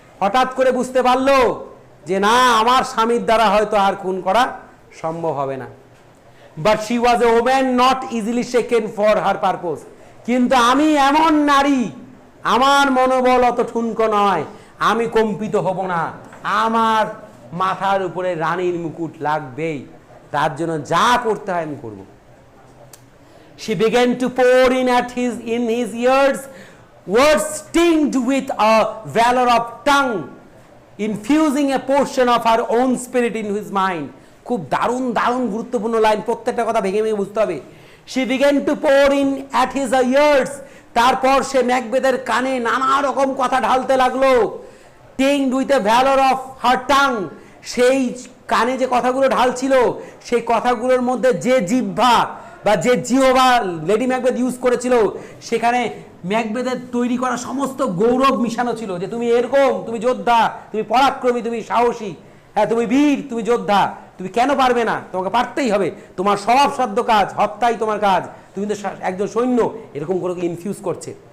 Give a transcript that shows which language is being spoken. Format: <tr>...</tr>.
<bn>হঠাৎ করে বুঝতে পারলো যে না, আমার স্বামীর দ্বারা হয়তো আর খুন করা সম্ভব হবে না।</bn> <en>but she was a woman not easily shaken for her purpose,</en> <bn>কিন্তু আমি এমন নারী, আমার মনোবল অত ঠুনকো নয়, আমি কম্পিত হব না, আমার মাথার উপরে রানীর মুকুট লাগবেই, তার জন্য যা করতে হয় আমি করব।</bn> <en>She began to pour in his ears words tinged with a valor of tongue, infusing a portion of her own spirit in his mind.</en> <bn>খুব দারুণ দারুণ গুরুত্বপূর্ণ লাইন, প্রত্যেকটা কথা ভেঙে ভেঙে বুঝতে হবে।</bn> <en>She began to pour in at his ears,</en> <bn>তারপর সে ম্যাকবেথের কানে নানা রকম কথা ঢালতে লাগলো।</bn> <en>tinged with a valor of her tongue,</en> <bn>সেই কানে যে কথাগুলো ঢালছিল সেই কথাগুলোর মধ্যে যে জিহ্বা বা যে জিহ্বা লেডি ম্যাকবেথ ইউজ করেছিল, সেখানে ম্যাকবেথের তৈরি করা সমস্ত গৌরব মিশানো ছিল, যে তুমি এরকম, তুমি যোদ্ধা, তুমি পরাক্রমী, তুমি সাহসী, হ্যাঁ তুমি বীর, তুমি যোদ্ধা, তুমি কেন পারবে না, তোমাকে পারতেই হবে, তোমার স্বভাবসাধ্য কাজ হত্যাই তোমার কাজ, তুমি তো একজন সৈন্য, এরকম করে ইনফিউজ করছে।</bn>